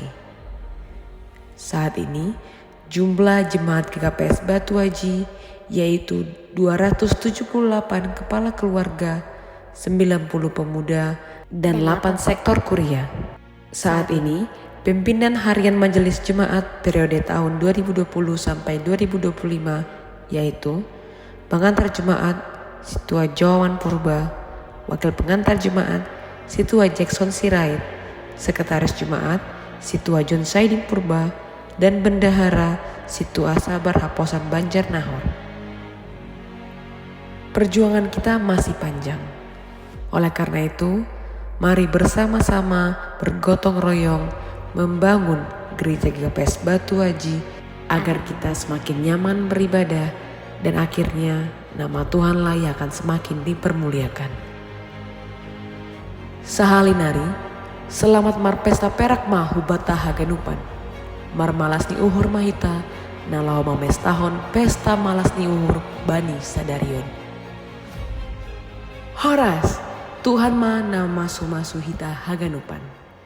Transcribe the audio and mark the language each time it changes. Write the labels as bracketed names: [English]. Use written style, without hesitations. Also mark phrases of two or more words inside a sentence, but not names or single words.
[Indonesian] Saat ini jumlah jemaat GKPS Batu Aji yaitu 278 kepala keluarga, 90 pemuda, dan 8 sektor kuria. Saat ini pimpinan harian Majelis Jemaat periode tahun 2020 sampai 2025 yaitu Pengantar Jemaat Situa Jawan Purba, Wakil pengantar jemaat, Situa Jackson Sirait, Sekretaris Jemaat, Situa John Saidin Purba, dan Bendahara Situa Sabar Haposan Banjar Nahor. Perjuangan kita masih panjang. Oleh karena itu, mari bersama-sama bergotong royong membangun gereja GKPS Batu Aji agar kita semakin nyaman beribadah dan akhirnya nama Tuhanlah yang akan semakin dipermuliakan. [Batak Simalungun] Sahalinari, selamat marpesta perak mahubata haganupan. Marmalas ni uhur mahita, nalau mamestahon pesta malas ni uhur bani sadarion. Horas, Tuhan ma nama sumasuhita haganupan.